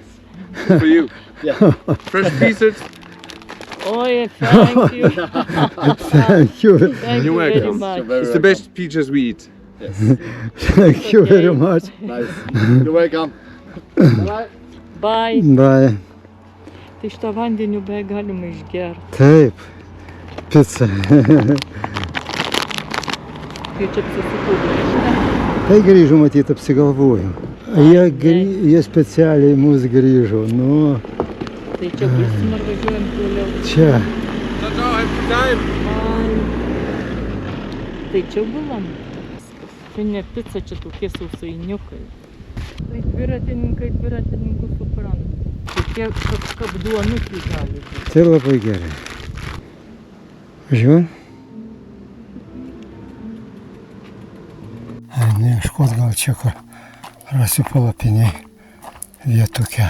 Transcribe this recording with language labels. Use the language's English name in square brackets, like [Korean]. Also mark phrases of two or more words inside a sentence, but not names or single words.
[English] For you. Yeah. Fresh pieces. Oh, yeah, thank you. Thank you. Thank you You're very welcome. much. Very It's the best peaches we eat. Yes. Thank you very much. Nice. You're welcome. Bye. Bye. Bye. [Lithuanian] Tai šitą vandeniu beveik galima išgerti. Taip, pica. Kai čia apsisukau grįžtą. Tai grįžo, matyt, apsigalvoju. Jie specialiai mus grįžo. Nu, Tai čia būsim ar važiuojam toliau. čia. [Italian] Ciao, ciao. [English] Have a good time. [Lithuanian] Tai čia buvom. Čia ne pica, čia tokie sausainiukai. Tai dviratininkų supranta. Tokie kapduonukai gali būti. Tai labai gerai. Važiuojam? Neieškot gal čia, kur rasiu palapiniai vietukę.